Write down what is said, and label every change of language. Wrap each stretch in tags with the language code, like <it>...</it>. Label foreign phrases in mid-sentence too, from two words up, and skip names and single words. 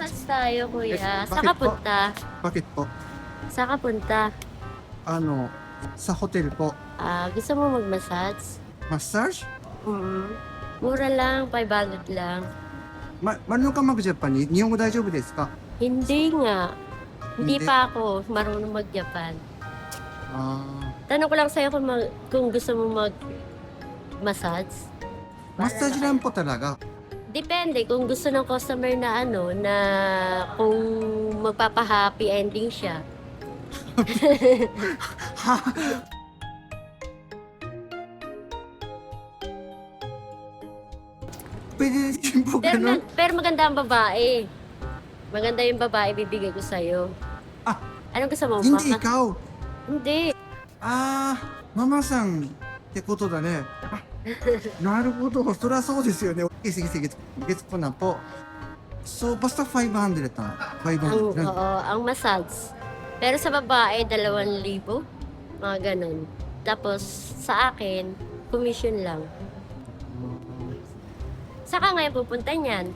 <tl>tayo, kuya. Saan bakit ka po? punta? Bakit po? Saan ka punta? Ano, sa hotel po. Gusto mo mag-massage? Massage? Mura lang, 500 lang. Marunong ka mag-Japanese?</tl> <ja>日本語 大丈夫 です か?</ja> <tl>Hindi nga. Hindi Hindi. pa ako marunong mag-Japan. Ah, Tanong ko lang sa'yo kung gusto mo mag-massage. massage lang po talaga. Depende kung gusto ng customer na na kung magpapa-</tl> <en>happy ending</en> <tl>siya. Pwede din po ganun. Pero maganda ang babae. Maganda yung babae bibigay ko sa'yo. Ah, Anong gusto mo? Hindi ikaw. Hindi.</tl> <ja>Mama sanってことだね。なるほど。そりゃそうですよね。</ja> <tl>sige, sige. Gets ko na po. So, basta 500 na. 500 lang. Ang massage. Pero sa babae, 2,000. Mga ganun. Tapos, sa akin, commission lang. Saka ngayon pupunta niyan.</tl>